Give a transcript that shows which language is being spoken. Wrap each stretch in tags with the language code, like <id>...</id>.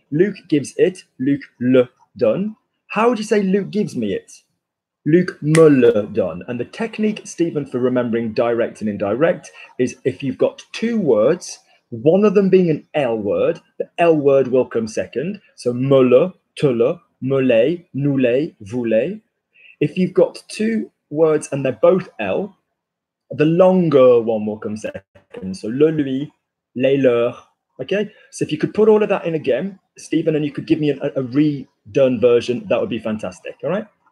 <en>Luke gives it,</en> <fr>Luke le donne.</fr> <en>How would you say Luke gives me it?</en> <fr>Luc me le donne.</fr> <en>And the technique, Stephen, for remembering direct and indirect is if you've got two words, one of them being an L word, the L word will come second. So me le, te le, me l'ai, nous l'ai, vous l'ai. If you've got two words and they're both L, the longer one will come second. So le, lui, les, leur. Okay, so if you could put all of that in again, Stephen, and you could give me a redone version, that would be fantastic. All right.</en>